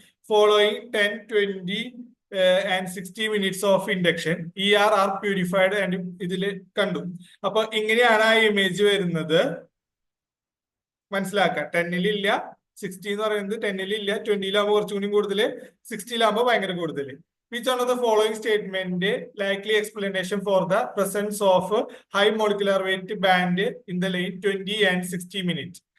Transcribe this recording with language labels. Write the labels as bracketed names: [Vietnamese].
[English] Following 10, 20 and 60 minutes of induction. ER are purified and [Malayalam] ഇതില് കണ്ടു. അപ്പൊ ഇങ്ങനെയാണ് ആ ഇമേജ് വരുന്നത്. മനസ്സിലാക്കാം. 10-ൽ ഇല്ല, 60 എന്ന് പറയുന്നത് 10-ൽ ഇല്ല, 20-ലാകുമ്പോൾ കുറച്ചുകൂടി കൂടുതൽ, 60-ലാകുമ്പോൾ ഭയങ്കര കൂടുതൽ. [English] Which one of the following statement likely explanation for the presence of high molecular weight band in the lane 20 and 60 minutes?